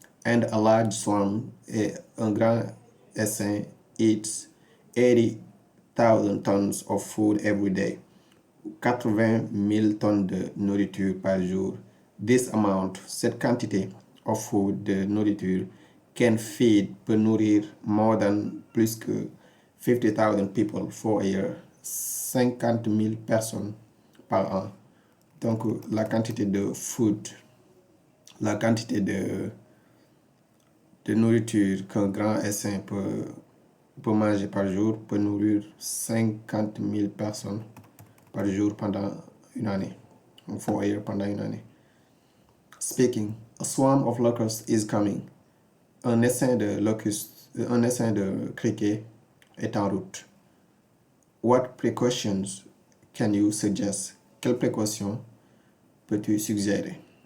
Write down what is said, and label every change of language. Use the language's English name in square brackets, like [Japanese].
[English] And a large swarm, [French] et un grand essaim, [English] eats 80,000 tons of food every day. [French] 80 000 tonnes de nourriture par jour. [English] This amount, [French] cette quantité [English] of food, [French] de nourriture, [English] can feed, [French] peut nourrir plus que [English] 50,000 people for a year. [French] 50 000 personnes par an. Donc, la quantité de food, la quantité de nourriture qu'un grand essaim peut manger par jour peut nourrir 50 000 personnes par jour pendant une année. [English] For a year, [French] pendant une année. [English] Speaking, a swarm of locusts is coming. [French] Un essaim de criquets est en route. [English] What precautions can you suggest? [French] Quelles précautions peux-tu suggérer?